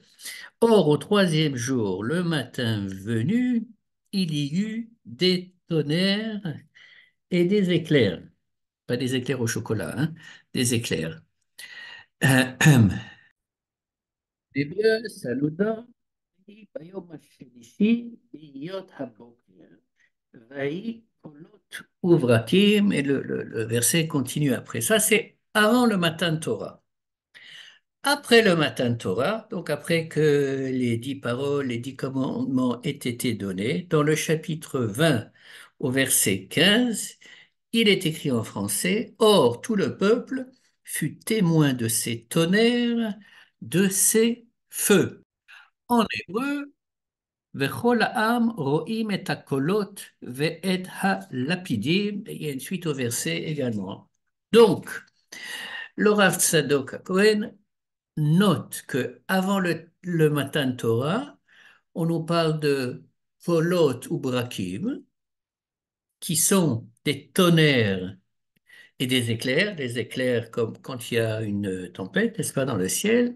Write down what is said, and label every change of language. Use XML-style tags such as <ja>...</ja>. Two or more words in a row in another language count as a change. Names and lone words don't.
<fr>Or, au troisième jour, le matin venu, il y eut des tonnerres et des éclairs. Pas des éclairs au chocolat, hein, des éclairs. L'hébreu, ça nous donne</fr> <he>ביום השלישי בהיות הבוקר, ויהי קולות וברקים,</he> <fr>et le verset continue après. Ça, c'est avant le matin de Torah. Après le matin de Torah, donc après que les 10 paroles, les 10 commandements aient été donnés, dans le chapitre 20 au verset 15, il est écrit en français, Or tout le peuple fut témoin de ces tonnerres, de ces feux. En hébreu,</fr> <he>וכל העם רואים את הקולות ואת הלפידים.</he> <fr>Il y a une suite au verset également. Donc, le Rav Tzadok Cohen note que avant le</fr> <he>מתן תורה,</he> <fr>on nous parle de</fr> <he>קולות וברקים,</he> <fr>qui sont des tonnerres et des éclairs comme quand il y a une tempête, n'est-ce pas, dans le ciel.</fr>